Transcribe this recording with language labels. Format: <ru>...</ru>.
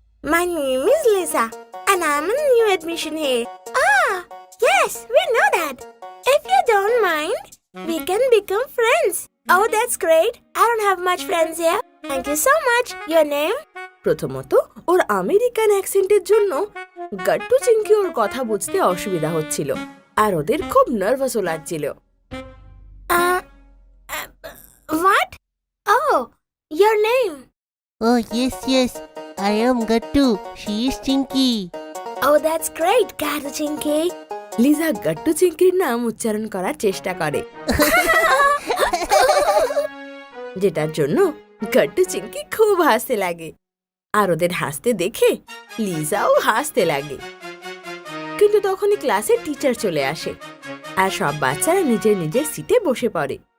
<en>My name is Lisa, and I'm a new admission here. Ah, yes, we know that. If you don't mind, we can become friends. Oh, that's great. I don't have much friends here. Thank you so much. Your name?</en> <bn>প্রথমত ওর American অ্যাকসেন্টের জন্য গাট্টু চিংকি ওর কথা বুঝতে অসুবিধা হচ্ছিল আর ওদের খুব নার্ভাসও লাগছিল।</bn> <en>What? Oh, your name. Oh, yes. I am Gattu. She is Chinky. Oh, that's great, Gattu Chinky.</en> <bn>Liza Gattu চিংকির নাম উচ্চারণ করার চেষ্টা করে, যেটার জন্য গাট্টু চিংকি খুব হাসতে লাগে আর ওদের হাসতে দেখে লিজাও হাসতে লাগে। কিন্তু তখনই ক্লাসে টিচার চলে আসে আর সব বাচ্চারা নিজের নিজের সিটে বসে পড়ে।</bn>